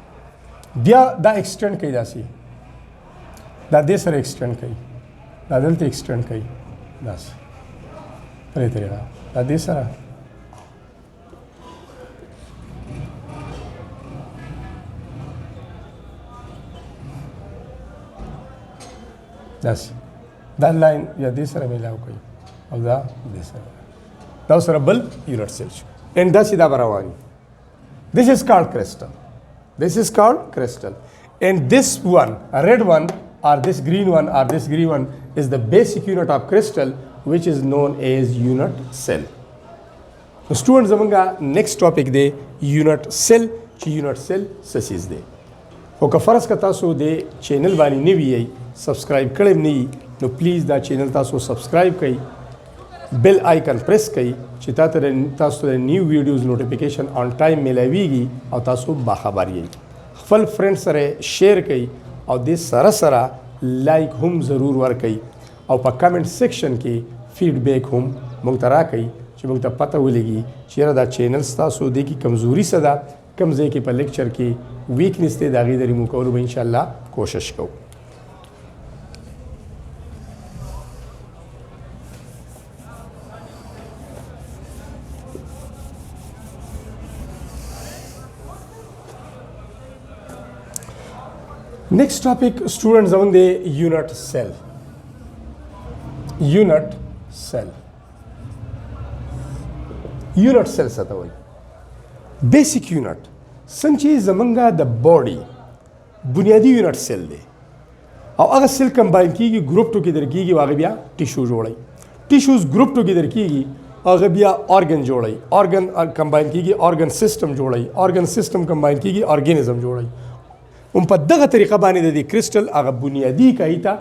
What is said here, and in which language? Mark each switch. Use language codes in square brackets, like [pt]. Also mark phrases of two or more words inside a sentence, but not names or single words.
[ps] بیا دا ایکسټینډ کوي داسې دا دې سره ایکسټینډ کوي دا دلته ایکسټینډ کوي داسې په دې طریقه دا دې سره داسې دا لاین یا دې سره میلاو کوي او دا دې سره دا سره بل [en] unit cell [ps] شو and داسې دا به روان وي. [en] This is called crystal. This is called crystal. And this one, a red one, or this green one, or this green one, is the basic unit of crystal, which is known as unit cell. So students, zamanga next topic de unit cell. Unit cell [ps] سسیز دی او که فرض که تاسو د چینل باندې نوی یی سبسکرایب کړی نه نو پلیز دا چینل تاسو سبسکرایب کړئ [en] bell icon press [ps] کړئ چې تاسو ته [en] new videos notification on time [ps] ملایويږي او تاسو باخبر یی خپل فرند سره شیر کړئ او د سره سره لایک هم ضرور ورکړئ او په [en] comment section [ps] کې فیډبیک هم موږ ته راکړئ چې موږ ته پته ولګي چې دا چینل تاسو د کی کمزوري څه ده کم ځای کې په لیکچر کې ویکنس دی د هغې د ریموو کولو به انشاءالله کوشش کوو. [en] Next topic, students, on the unit cell. Unit cell. Unit cell [ps] څه ته وایي؟ [en] basic unit [ps] څنګه چې زمونږ د باډي بنیادي [en] unit cell [ps] دی او هغه سیل کمباین کیږي [en] group together [ps] کیږي او هغه بیا ټیشو جوړوي ټیشوز [en] group together [ps] کیږي هغه بیا ارګن جوړوي ارګن کمباین کیږي [en] organ system [ps] جوړوي [en] organ system [ps] کمباین کیږي ارګانیزم جوړوي په دغه طریقه باندې د کرسټل هغه بنیادي کایي ته